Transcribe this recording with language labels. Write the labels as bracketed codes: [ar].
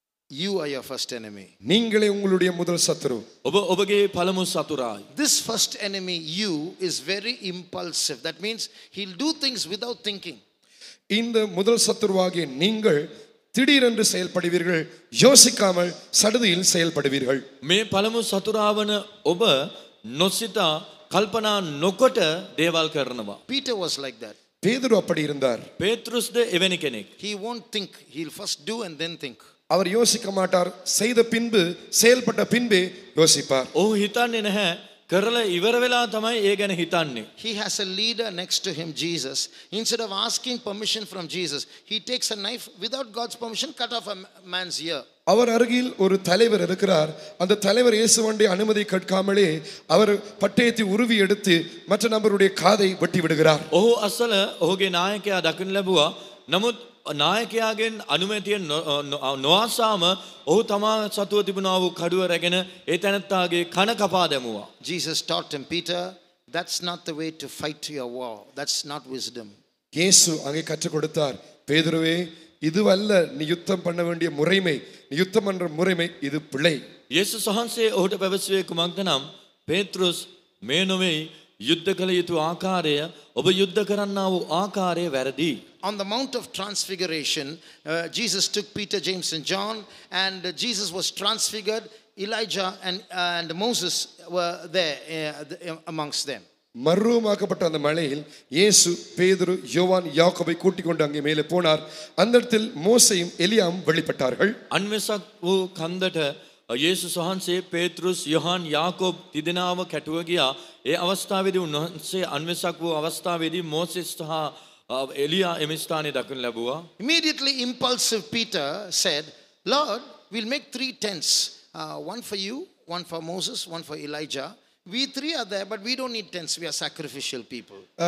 [en] You are your first enemy. [ta] நீங்களே உங்களுடைய முதல் சத்துரு. [si] ඔබගේ පළමු සතුරායි. [en] This first enemy, you, is very impulsive. That means he'll do things without thinking. [ta] இந்த முதல் சத்துருவாகிய நீங்கள் திடீரென்று செயல்படுவீர்கள், யோசிக்காமல் சடுதியில் செயல்படுவீர்கள். [si] මේ පළමු සතුරාවන ඔබ නොසිතා කල්පනා නොකොට දේවල් කරනවා. [en] Peter was like that. [ta] பேதுரு அப்படி இருந்தார். [si] පේතෘස්ද එවැනි කෙනෙක්. [en] He won't think. He'll first do and then think. [ta] அவர் யோசிக்க மாட்டார், செய்த பின்பு செயல்பட்ட பின்பே யோசிப்பார். [si] ඔහු හිතන්නේ නැහැ, කරලා ඉවර වෙලා තමයි ඒ ගැන හිතන්නේ. [en] He has a leader next to him, Jesus. Instead of asking permission from Jesus, he takes a knife without God's permission, cut off a man's ear. [ta] அவர் அருகில் ஒரு தலைவர் இருக்கிறார். அந்த தலைவர் இயேசுவுடைய அனுமதி கேட்காமலே அவர் பட்டயத்தை உருவி எடுத்து மற்ற நபருடைய காதை வெட்டி விடுகிறார். [si] ඔහු අසල ඔහුගේ නායකයා දකින්න ලැබුවා. නමුත් නායකයාගෙන් අනුමැතිය නොආසාම ඔහු තමා සතුව තිබුණා වූ කඩුව රැගෙන ඒ තැනත්තාගේ කන කපා දැමුවා. [en] Jesus taught him, Peter, that's not the way to fight your war. That's not wisdom. [ta] இயேசு அங்கே கற்றுக் கொடுத்தார், பேதுருவே, இதுவல்ல நீ யுத்தம் பண்ண வேண்டிய முறைமை, நீ யுத்தம் பண்ற முறைமை இது பிழை. [si] යේසුස් වහන්සේ ඔහුට පැවසුවේ කුමක්ද නම්, පේත්‍රුස්, මේ නොවේ යුද්ධ කළ යුතු ආකාරය, ඔබ යුද්ධ කරන්නා වූ ආකාරය වැරදි. [en] On the Mount of Transfiguration, Jesus took Peter, James and John, and Jesus was transfigured. Elijah and Moses were there amongst them. [ta] மறுரூபமாக்கப்பட்ட அந்த மலையில் இயேசு பேதுரு, யோவான், யாக்கோபை கூட்டிக் கொண்டு அங்கே மேலே போனார். அந்த இடத்தில் மோசேயும் எலியாவும் வெளிப்பட்டார்கள். [si] අන්වෙසක් වූ කන්දට යේසුස් වහන්සේ පේතෘස්, යොහන්, යාකෝබ් තිදෙනාම කැටුව ගියා. ඒ අවස්ථාවේදී උන්වහන්සේ අන්වෙසක් වූ අවස්ථාවේදී මෝසෙස් සහ එලියා එම ස්ථානයේ දකින්න ලැබුවා. [en] Immediately impulsive Peter said, Lord, we'll make 3 tents. One for you, one for Moses, one for Elijah. We 3 are there, but we don't need tents. We are sacrificial people.